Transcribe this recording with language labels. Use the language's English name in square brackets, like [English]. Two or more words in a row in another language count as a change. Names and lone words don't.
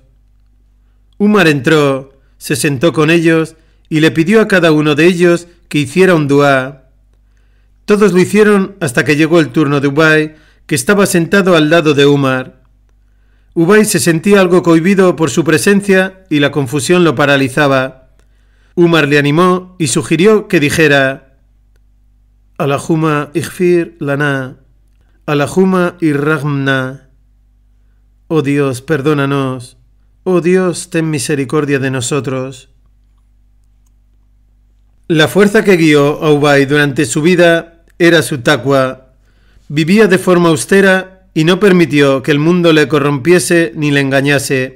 [Spanish] Umar entró, se sentó con ellos y le pidió a cada uno de ellos que hiciera un duá. Todos lo hicieron hasta que llegó el turno de Ubay, que estaba sentado al lado de Umar. Ubay se sentía algo cohibido por su presencia y la confusión lo paralizaba. Umar le animó y sugirió que dijera: [Arabic] اللهم اغفر لنا، اللهم ارحمنا. [Spanish] Oh Dios, perdónanos. Oh Dios, ten misericordia de nosotros. La fuerza que guió a Ubay durante su vida era su taqwa. Vivía de forma austera y no permitió que el mundo le corrompiese ni le engañase.